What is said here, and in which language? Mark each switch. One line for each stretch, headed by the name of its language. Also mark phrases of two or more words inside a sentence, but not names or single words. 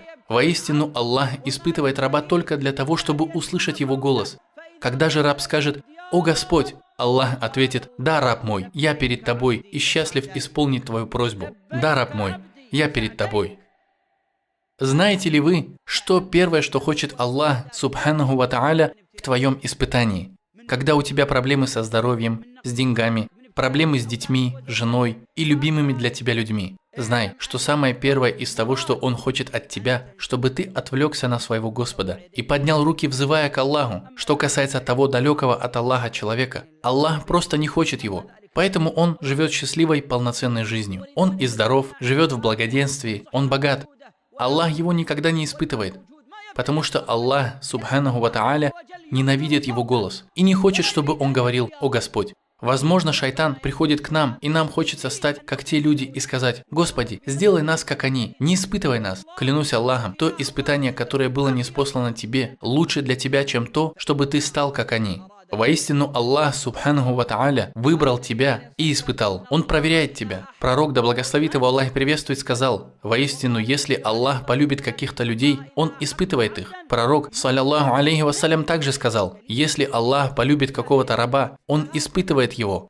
Russian: Воистину, Аллах испытывает раба только для того, чтобы услышать его голос. Когда же раб скажет: «О Господь», Аллах ответит: «Да, раб мой, я перед тобой и счастлив исполнить твою просьбу. Да, раб мой, я перед тобой». Знаете ли вы, что первое, что хочет Аллах,
Arabic: سبحانه وتعالى,
Russian: в твоем испытании? Когда у тебя проблемы со здоровьем, с деньгами, проблемы с детьми, женой и любимыми для тебя людьми. Знай, что самое первое из того, что Он хочет от тебя, чтобы ты отвлекся на своего Господа и поднял руки, взывая к Аллаху. Что касается того далекого от Аллаха человека, Аллах просто не хочет его. Поэтому он живет счастливой, полноценной жизнью. Он и здоров, живет в благоденствии, он богат. Аллах его никогда не испытывает, потому что Аллах,
Arabic: سبحانه وتعالى,
Russian: ненавидит его голос и не хочет, чтобы он говорил: «О Господь». Возможно, шайтан приходит к нам, и нам хочется стать как те люди и сказать: «Господи, сделай нас как они, не испытывай нас». Клянусь Аллахом, то испытание, которое было ниспослано тебе, лучше для тебя, чем то, чтобы ты стал как они. Воистину,
Arabic: الله سبحانه وتعالى,
Russian: выбрал тебя и испытал. Он проверяет тебя. Пророк, да благословит его Аллах и приветствует, сказал: воистину, если Аллах полюбит каких-то людей, Он испытывает их. Пророк,
Arabic: صلى الله عليه وسلم,
Russian: также сказал: если Аллах полюбит какого-то раба, Он испытывает его.